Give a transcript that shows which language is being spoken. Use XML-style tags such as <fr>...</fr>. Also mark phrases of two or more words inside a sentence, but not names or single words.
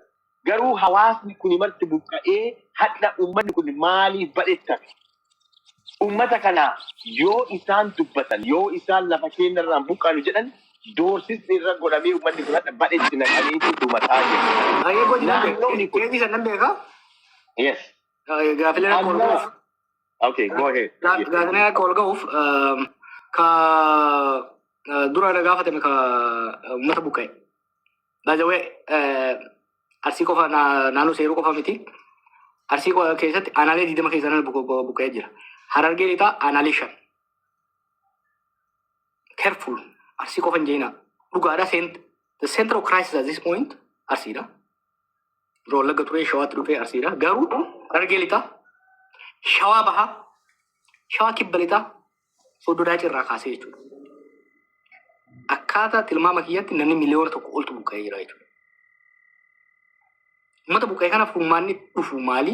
<om>Garuu hawaasni kun marti buqqa'ee hadha uummanni kun maaliif badhettame? Uummata kana yoo isaan dubbatan yoo isaan lafa keenyarraan buqqaanu jedhan doorsisni irra godhamee uummanni kun hadha badhetti naqanii dhumataa jiru. Naannoonni kun Keetii sannan beekaa? yes. Gaafilee akka ol ga'uuf.</om> <en>Okay, go ahead.</en> <om>Gaafilee akka ol ga'uuf ka dura gaafatame ka uummata buqqa'e. Baajawee arsii qofa naannoo seeruu qofa miti. Arsii keessatti aanaalee 20 keessatti buqqa'ee jira. Harargee lixaa aanaalee 5. Careful. Arsii qofa hin jeenaa. Dhugaadha</om> <en>the center of crisis at this point</en> <om>arsiidha. Wallagga turee shawaatti dhufee arsiidha. Garuu harargee lixaa shawaa bahaa shawaa kibba lixaa soddodaa cirraa kaasee jechuudha. Akkaataa tilmaama kiyyatti namni miliyoona 1 oltu buqqa'ee jira jechuudha. Uummata buqqa'ee kanaaf furmaanni dhufu maali?</om>